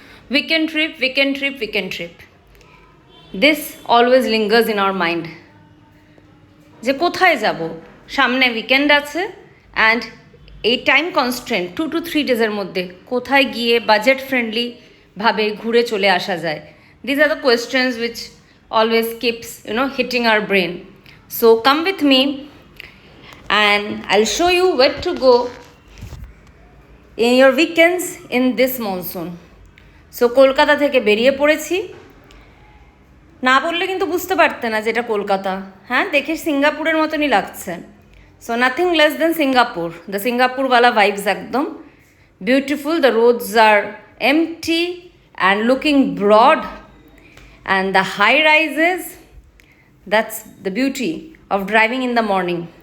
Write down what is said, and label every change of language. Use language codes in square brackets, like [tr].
[en] Weekend trip, weekend trip, weekend trip. This always lingers in our mind. [bn] যে কোথায় যাব, সামনে উইকেন্ড আছে অ্যান্ড এই টাইম কনস্ট্রেন্ট 2 to 3 ডেজের মধ্যে কোথায় গিয়ে বাজেট ফ্রেন্ডলি ভাবে ঘুরে চলে আসা যায়। [en] These are the questions which always keeps hitting our brain. So come with me and I'll show you where to go in your weekends in this monsoon. [bn] So Kolkata থেকে বেরিয়ে পড়েছি। না বললে কিন্তু বুঝতে পারতে না যে এটা কলকাতা। হ্যাঁ, দেখে সিঙ্গাপুরের মতনই লাগছে। [en] So nothing less than Singapore, the সিঙ্গাপুরওয়ালা vibes একদম বিউটিফুল। The roads are empty and looking broad and the high rises, that's the beauty of driving in the morning.